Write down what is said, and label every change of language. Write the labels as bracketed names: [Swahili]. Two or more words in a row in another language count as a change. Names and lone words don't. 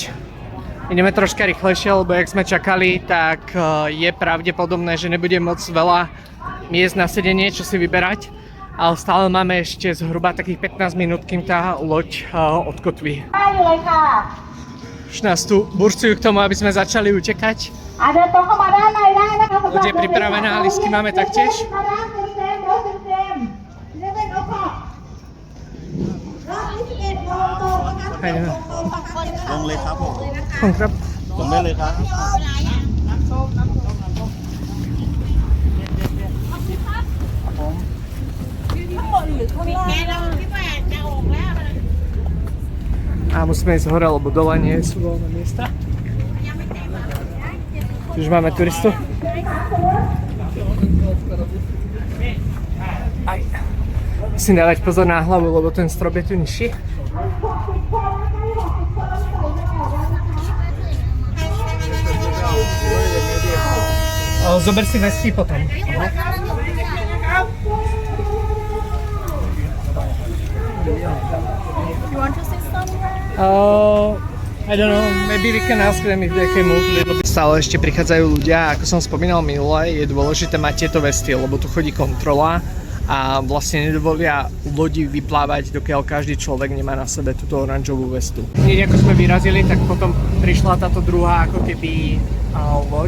[Slovak] Ideme troška rýchlejšie, lebo jak sme čakali, tak je pravdepodobné, že nebude moc veľa miest na sedenie, čo si vyberať, ale stále máme ešte zhruba takých 15 minút, kým tá loď odkotví. Už nás tu burcujú k tomu, aby sme začali utekať. Loď je pripravená, lístky máme taktiež. [Thai] ลงเลยครับผม ครับ ลงได้เลยครับ [Slovak] A musíme ísť hore, lebo dole nie sú voľné miesta. Už máme turistu. Aj. Musím dávať pozor na hlavu, lebo ten strop je tu nižší. Zober si vesky potom. [English] I don't know, maybe we can ask them if they can move. [Slovak] Stále ešte prichádzajú ľudia, ako som spomínal minule, je dôležité mať tieto vesty, lebo tu chodí kontrola a vlastne nedovolia lodi vyplávať, dokiaľ každý človek nemá na sebe túto oranžovú vestu. Hneď ako sme vyrazili, tak potom prišla táto druhá ako keby loď.